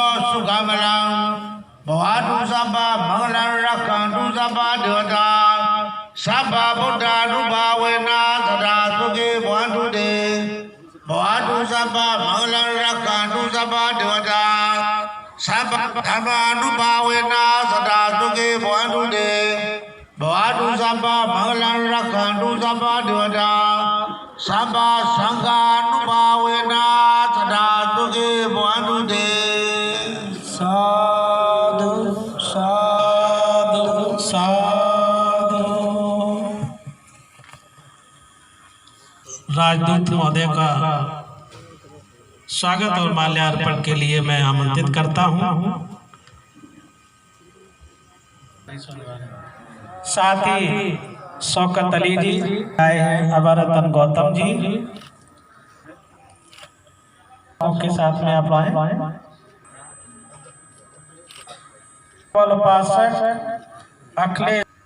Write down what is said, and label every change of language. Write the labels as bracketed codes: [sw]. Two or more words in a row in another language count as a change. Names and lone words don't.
[pi] Sukamalam Bhavatu Sabba Mangalam Rakhantu Sabba Devata Sabba Buddha Nubhavena Sada Sukhi Bhavantu De Bhavatu Sabba Mangalam Rakhantu Sabba Devata Sabba Dhamma Nubhavena Sada Sukhi Bhavantu De Bhavatu Sabba Mangalam Rakhantu Sabba Devata Sabba Sangha Nubhavena Sada Sukhi Bhavantu De साधु साधु साधु [hi] राजदूत महोदय का स्वागत और माल्यार्पण के लिए मैं आमंत्रित करता हूं। साथ ही शौकत अली जी आए हैं, अबरतन गौतम जी, आपके साथ में आप आए उपासक अखिलेश